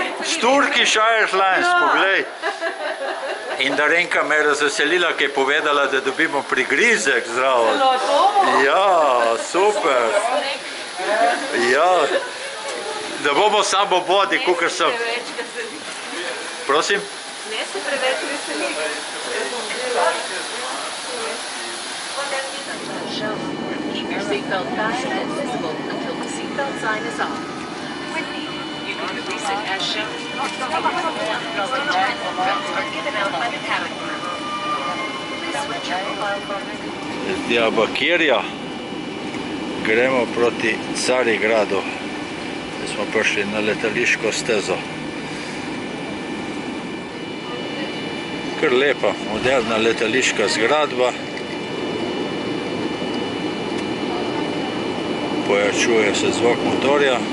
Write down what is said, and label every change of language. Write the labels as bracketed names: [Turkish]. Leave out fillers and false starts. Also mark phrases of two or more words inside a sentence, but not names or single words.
[Slovenian] S Turkish Airlines, poglej. In Darenka me je razveselila, ki je povedala, da dobimo prigrizek zraven. Ja, super. Ja, da bomo samo vodi, kakor sem. Prosim? Ne se preveč veseli. [English] Keep your seatbelt fastened and visible until the seatbelt sign is off. When needed, you can release it as shown. Umbrella jack are given out by the cabin crew. Please switch your mobile phone. [Slovenian] Iz Diyarbakirja gremo proti Carigradu. Zdaj smo prišli na letališko stezo. Kar lepa, moderna letališka zgradba. Pojačuje se zvok motorja.